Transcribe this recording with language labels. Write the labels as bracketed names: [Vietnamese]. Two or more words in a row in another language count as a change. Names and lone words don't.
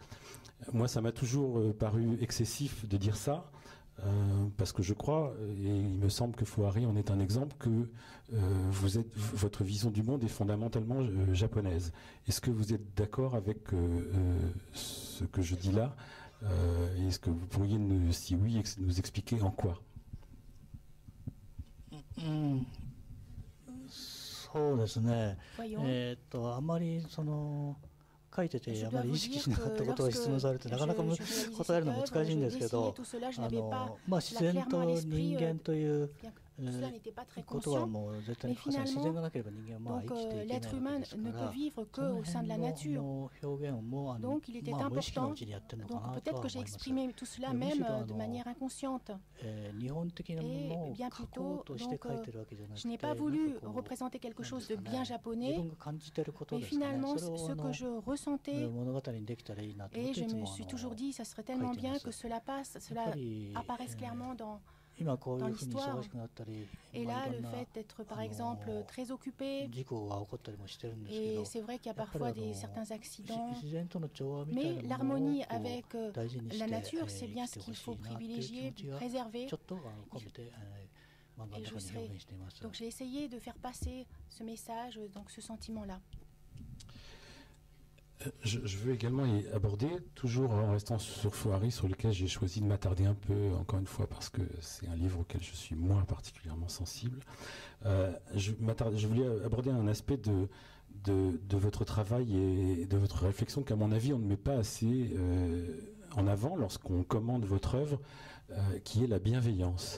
[French] Moi, ça m'a toujours paru excessif de dire ça, parce que je crois, et il me semble que Fouari en est un exemple, que votre vision du monde est fondamentalement japonaise. Est-ce que vous êtes d'accord avec ce que je dis là Est-ce que vous pourriez, si oui, nous expliquer en quoi? [Japanese] うん、そうですね。 [French] Voyons, [Japanese] あまり書いてて [French] je [Japanese] あま [French] dois [Japanese] り [French] vous [Japanese] 意識 [French] dire [Japanese] しなかった [French] que [Japanese] ことを [French] lorsque [Japanese] 質問されてなかなか [French] je réalisais [Japanese] 答え [French] cette [Japanese] るの [French] œuvre, [Japanese] 難しいん [French] je [Japanese] ですけ [French] dessinais [Japanese] ど、 [French] tout cela, je n'avais pas [Japanese] 自 [French] cela [Japanese] 然 [French] clairement à [Japanese] と [French] l'esprit, [Japanese] 人間という、 [French] bien que tout cela n'était pas très [Japanese] ことは [French] conscient. [Japanese] もう絶対 [French] Mais [Japanese] に欠かせない。自然 [French] finalement, [Japanese] がなければ人間はまあ [French] donc [Japanese] 生きていけない [French] l'être [Japanese] わけ [French] humain [Japanese] ですか [French] ne [Japanese] ら、 [French] peut vivre [Japanese] その [French] qu'au sein de la [Japanese] 辺 [French] nature. [Japanese] の表現をもう [French] Donc il était [Japanese] まあ無意識の [French] important, [Japanese] うちにやってるのか [French] donc [Japanese] なと [French] peut-être [Japanese] は [French] que [Japanese] 思 [French] j'ai [Japanese] います。 [French] exprimé tout cela [Japanese] むし [French] même [Japanese] ろ [French] de manière inconsciente. [Japanese] 日本的なもの [French] Et [Japanese] を [French] bien [Japanese] 書こう [French] plutôt, [Japanese] として [French] donc [Japanese] 書いてるわけじゃなく [French] je [Japanese] て、 [French] n'ai pas [Japanese] なんか [French] voulu [Japanese] こう [French] représenter quelque [Japanese] なんで [French] chose [Japanese] す [French] de [Japanese] か [French] bien [Japanese] ね、自 [French] japonais, [Japanese] 分が感じてること [French] mais [Japanese] ですかね。 [French] finalement [Japanese] それを [French] ce que je ressentais, [Japanese] 物語にできたらいいなと思っ [French] et [Japanese] てい [French] je [Japanese] つ [French] me [Japanese] も [French] suis toujours dit, ça serait tellement bien que cela passe, [Japanese] やっ [French] cela [Japanese] ぱり、 [French] apparaisse clairement dans... [Japanese] 今こういう [French] dans [Japanese] ふうに [French] l'histoire. [Japanese] 忙しくなったり、 [French] Et [Japanese] まあ [French] là, [Japanese] いろ [French] le [Japanese] んな [French] fait d'être par exemple très occupé, [Japanese] 事故が起こったりもしてるんですけ [French] et [Japanese] ど、 [French] c'est vrai qu'il y a [Japanese] やっぱり [French] parfois certains accidents, [Japanese] 自然との調和みたい [French] mais [Japanese] なものを [French] l'harmonie [Japanese] こう [French] avec [Japanese] 大事にして [French] la nature, [Japanese] 生 [French] c'est [Japanese] き [French] bien [Japanese] て [French] ce [Japanese] ほ [French] qu'il [Japanese] し [French] faut [Japanese] いなっていう気 [French] privilégier, [Japanese] 持ちは [French] préserver. [Japanese] ちょっと込めて漫画の [French] Et [Japanese] 中 [French] je [Japanese] に表 [French] serai... [Japanese] 現しています。 [French] Donc j'ai essayé de faire passer ce message, donc ce sentiment-là. Je veux également y aborder, toujours en restant sur Fouari, sur lequel j'ai choisi de m'attarder un peu, encore une fois, parce que c'est un livre auquel je suis moins particulièrement sensible. Je voulais aborder un aspect de votre travail et de votre réflexion qu'à mon avis on ne met pas assez en avant lorsqu'on commande votre œuvre, qui est la bienveillance.